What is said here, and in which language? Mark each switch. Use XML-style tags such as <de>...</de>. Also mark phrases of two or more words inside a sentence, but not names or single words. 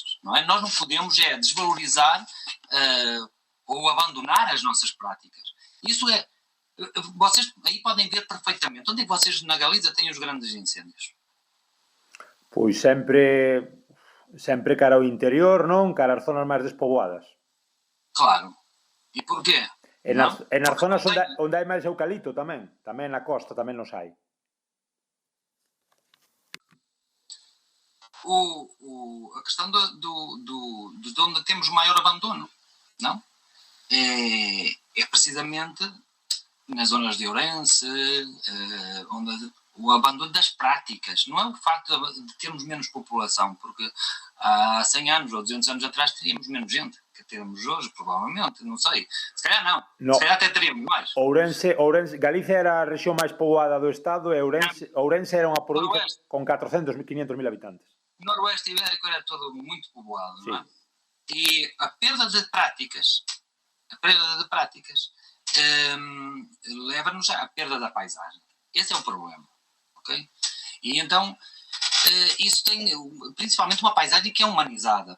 <pt>Não é? Nós não podemos desvalorizar ou abandonar as nossas práticas. Isso é. Vocês aí podem ver perfeitamente onde é que vocês na Galiza têm os grandes incêndios.</pt> <gl>Pois sempre cara ao interior, non? Cara ás zonas máis despoboadas. Claro. E porqué? E nas zonas onde hai máis eucalipto tamén na costa tamén nos hai.</gl> <pt>A questão de onde temos maior abandono, não? É precisamente nas zonas de Ourense, onde o abandono das práticas, não é o facto de termos menos população, porque há 100 anos ou 200 anos atrás teríamos menos gente que temos hoje, provavelmente, não sei. Se calhar não. Se calhar até teríamos mais.</pt> <gl>Ourense, Galicia era a rexión máis poboada do estado e Ourense era unha provincia con 400.000, 500.000 habitantes.</gl> <pt>O noroeste ibérico era todo muito povoado, sim. Não é? E a perda de práticas leva-nos à perda da paisagem. Esse é o problema, ok? E então, isso tem principalmente uma paisagem que é humanizada.</pt>